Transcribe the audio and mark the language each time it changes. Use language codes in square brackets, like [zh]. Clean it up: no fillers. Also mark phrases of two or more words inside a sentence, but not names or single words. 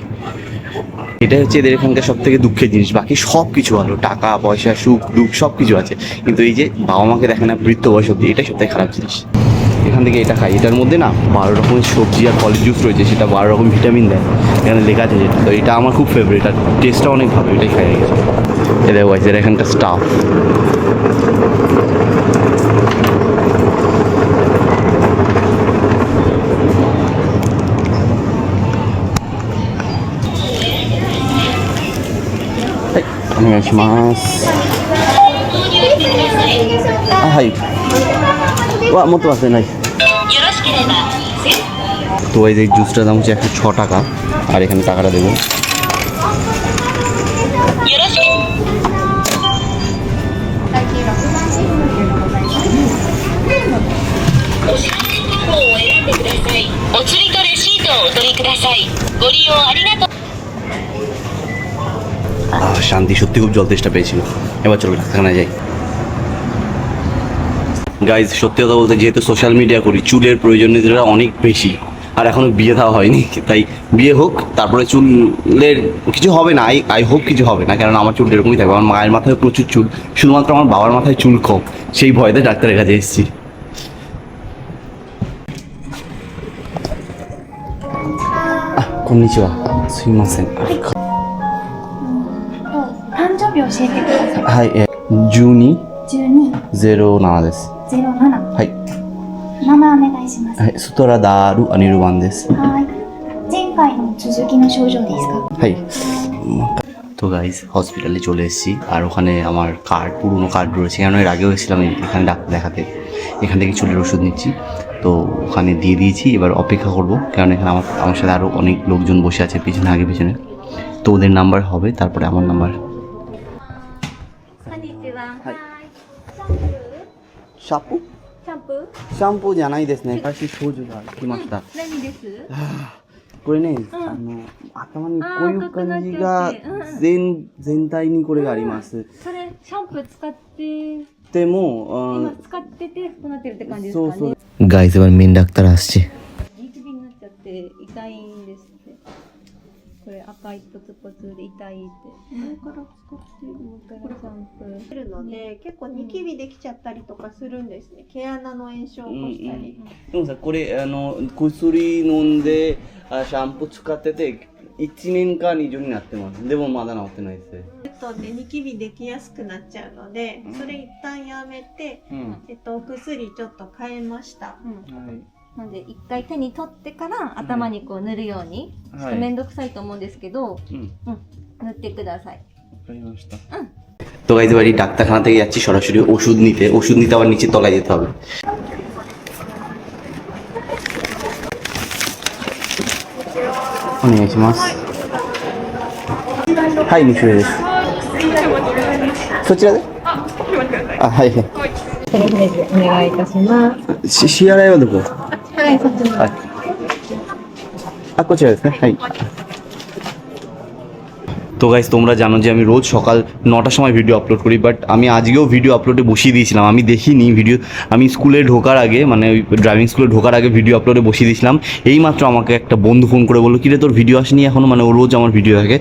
[bn] এটাই হচ্ছে এদের এখানকার সব থেকে দুঃখের জিনিস, বাকি সব কিছু ভালো, টাকা পয়সা সুখ দুঃখ সব কিছু আছে, কিন্তু এই যে বাবা মাকে দেখে না বৃদ্ধ বয়স অব্দি, এটাই সব থেকে খারাপ জিনিস। এখান থেকে এটা খাই, এটার মধ্যে না 12 রকমের সবজি আর ফলের জুস রয়েছে, সেটা 12 রকম ভিটামিন দেয়, এখানে লেখা আছে যেটা। তো এটা আমার খুব ফেভারিট, আর টেস্টটা অনেক ভালো, এটাই খাই গেছে। এটা ওয়াইজ এর এখানকার স্টাফ। お願いします。 [ja] あ、はい。わ、持ってますね、ない。 [bn] তো এই যে জুসটার দাম হচ্ছে 106 টাকা, আর এখানে টাকাটা দেবো। お釣りとレシートをお取りください。 [ja] ご利用ありがとう。 [bn] শান্তি, সত্যি খুব জল তেষ্টা পেয়েছিল। এবার চলো ডাক্তারখানায় যাই। গাইজ সত্যি কথা বলতে, যেহেতু [en] social media [bn] করি, চুলের প্রয়োজনীয়তা অনেক বেশি, আর এখনো বিয়ে দেওয়া হয়নি, তাই বিয়ে হোক তারপরে চুলের কিছু হবে না। [en] I hope [bn] কিছু হবে না, কারণ আমার চুল এরকমই থাকবে। আমার মায়ের মাথায় প্রচুর চুল, শুধুমাত্র আমার বাবার মাথায় চুল কম, সেই ভয়তে ডাক্তারের কাছে এসেছি। [ja] こんにちは、すみません. 誕生日教えてください。はい、1207 1207。です。はい。名前お願いします。はい、ストラダールアニルワンです。はい。前回の続きの症状ですか。 [bn] はい。তো গাইজ হসপিটালে চলে এসেছি, আর ওখানে আমার কার্ড, পুরনো কার্ড রয়েছে, কারণ এর আগেও এসেছিলাম এখানে ডাক্তার দেখাতে। এখান থেকে চুলের ওষুধ নিচ্ছি, তো ওখানে দিয়ে দিয়েছি, এবার অপেক্ষা করব, কারণ এখানে আমার সাথে আরও অনেক লোকজন বসে আছে পিছনে, আগে পিছনে, তো ওদের নাম্বার হবে, তারপরে আমার নাম্বার। [ja] シャンプー？シャンプーじゃないですね。私症状が来ました。何です？これね、頭にこういう感じが全体にこれがあります。それシャンプー使ってでも、今使っててこうなってるって感じですかね。そう [bn] 。গাইস এবার মেন ডাক্তার আসছে। [ja] ニキビになっちゃって痛いんですって。これ赤いポツポツで痛いって。前から使ってるのからシャンプー。るので結構ニキビできちゃったりとかするんですね。毛穴の炎症を起こしたり。でもさ、これ薬飲んでシャンプー使ってて1年間以上になってます。でもまだ治ってないです。でニキビできやすくなっちゃうので、それ一旦やめて、お薬ちょっと変えました。はい。なんで一回手に取ってから頭にこう塗るように、ちょっと面倒くさいと思うんですけど、塗ってください。 [bn] わかりました。তো গাইজ এবার ডাক্তারখানা থেকে যাচ্ছি সরাসরি ওষুধ নিতে আবার নিচে তলায় যেতে হবে। [ja] お願いします。はい、2種類です。そちらで？あ、はい。とりあえずお願いいたします。支払いはどこ？はい、そっちに。はい。あ、こちらですね。はい。 [bn] তো গাইস তোমরা জানো যে আমি রোজ সকাল 9টার সময় ভিডিও আপলোড করি, বাট আমি আজকেও ভিডিও আপলোডে বসিয়ে দিয়েছিলাম। আমি দেখিনি ভিডিও, আমি স্কুলে ঢোকার আগে, মানে ওই ড্রাইভিং স্কুলে ঢোকার আগে ভিডিও আপলোডে বসিয়ে দিয়েছিলাম। এইমাত্র আমাকে একটা বন্ধু ফোন করে বললো, কিরে তোর ভিডিও আসেনি এখনও, মানে ও রোজ আমার ভিডিও থাকে।